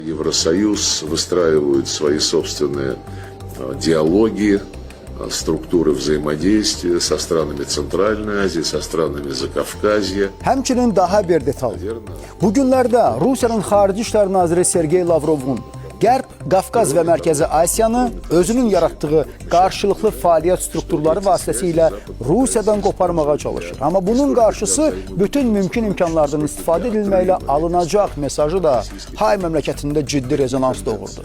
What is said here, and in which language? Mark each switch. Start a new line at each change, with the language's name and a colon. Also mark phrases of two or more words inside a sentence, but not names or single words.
Russian: Евросоюз выстраивает свои собственные диалоги, структуры взаимодействия со странами Центральной Азии, со странами Закавказья.
Azerbaijani: Həmçinin daha bir detal. Bu günlərdə Rusiyanın Xarici İşlər Naziri Sergey Lavrovun Qərb, Qafqaz və Mərkəzi Asiyanı özünün yaratdığı qarşılıqlı fəaliyyət strukturları vasitəsilə Rusiyadan qoparmağa çalışır. Amma bunun qarşısı bütün mümkün imkanlardan istifadə edilməklə alınacaq mesajı da Hay məmləkətində ciddi rezonans doğurdu.